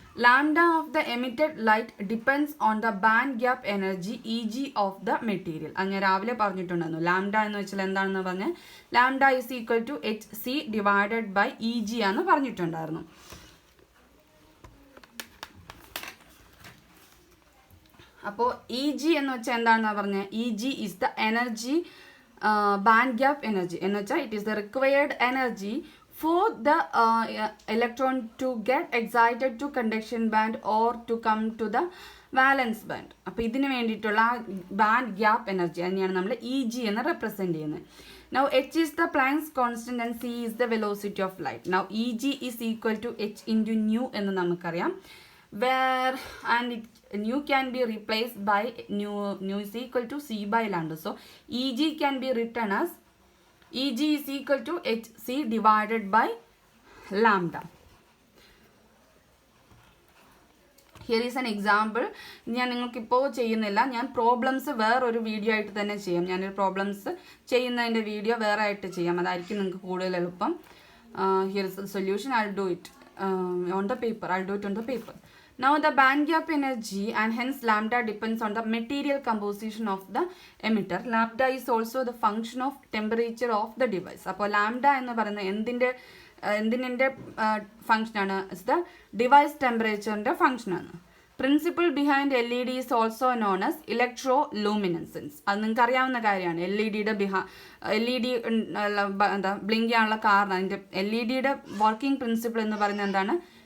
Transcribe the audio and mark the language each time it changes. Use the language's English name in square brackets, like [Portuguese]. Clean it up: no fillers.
[English] Lambda of the emitted light depends on the band gap energy EG of the material. [Malayalam] അത് ഞാൻ രാവിലെ പറഞ്ഞിട്ടുണ്ടായിരുന്നു. Lambda എന്ന് വെച്ചാൽ എന്താണെന്ന് പറഞ്ഞാൽ [English] lambda is equal to HC divided by EG [Malayalam] ആണെന്ന് പറഞ്ഞിട്ടുണ്ടായിരുന്നു. അപ്പോൾ EG എന്ന് വെച്ചാൽ എന്താണെന്നാണ് പറഞ്ഞത്? [English] EG is the energy band gap energy [Malayalam] എന്ന് വെച്ചാൽ [English] It is the required energy for the electron to get excited to conduction band or to come to the valence band. [Malayalam] അപ്പോൾ ഇതിന് വേണ്ടിയിട്ടുള്ള ബാൻഡ് ഗ്യാപ്പ് എനർജി അതിനെയാണ് നമ്മൾ EG എന്ന് represent ചെയ്യുന്നത്. [English] Now H is the Planck's constant and C is the velocity of light. Now EG is equal to H into nu [Malayalam] എന്ന് നമുക്കറിയാം. [English] Where and nu can be replaced by nu is equal to C by lambda. So EG can be written as EG is equal to HC divided by lambda. Here is an example. [Malayalam] ഞാൻ നിങ്ങൾക്കിപ്പോൾ ചെയ്യുന്നില്ല, ഞാൻ problems വേറൊരു video ആയിട്ട് തന്നെ ചെയ്യാം. ഞാനൊരു problems ചെയ്യുന്നതിൻ്റെ വീഡിയോ വേറെ ആയിട്ട് ചെയ്യാം, അതായിരിക്കും നിങ്ങൾക്ക് കൂടുതൽ എളുപ്പം. [English] Here is the solution. I'll do it on the paper. Now the band gap energy and hence lambda depends on the material composition of the emitter. Lambda is also the function of temperature of the device. [Malayalam] അപ്പോൾ lambda എന്ന് പറയുന്നത് എന്തിൻ്റെ ഫംഗ്ഷനാണ്? [English] it's the [Malayalam] device ടെമ്പറേച്ചറിൻ്റെ ഫംഗ്ഷനാണ്. [English] Principle behind LED is also known as electroluminescence. [Malayalam] അത് നിങ്ങൾക്ക് അറിയാവുന്ന കാര്യമാണ്. LED എന്താ ബ്ലിങ്ക് ചെയ്യാനുള്ള കാരണം, അതിൻ്റെ LED-യുടെ വർക്കിംഗ് പ്രിൻസിപ്പിൾ എന്ന് പറയുന്നത് എന്താണ്?